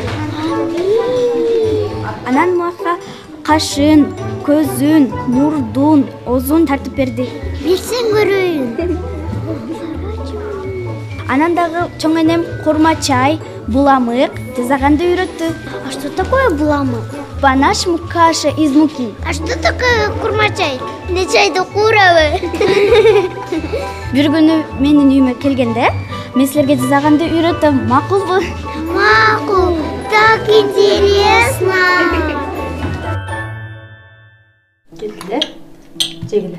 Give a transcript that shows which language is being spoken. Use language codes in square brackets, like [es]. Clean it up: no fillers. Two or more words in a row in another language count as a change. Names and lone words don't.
[ky] Анан мага кашын, көзүн, мурдун, оозун тартып берди. Берсең көрөйүн. Анан дагы чоң энем курма чай, буламык тизаганды үйрөттү. [ru] А что такое буламык? Панаш каша из муки. А что такое курма чай? [ky] Не чайды куурабы? Бир күнү менин үйүмө келгенде, мен силерге тизаганды үйрөтөм, макулбу? [ru] Макул, так интересно. [ky] Келгиле, жегиле.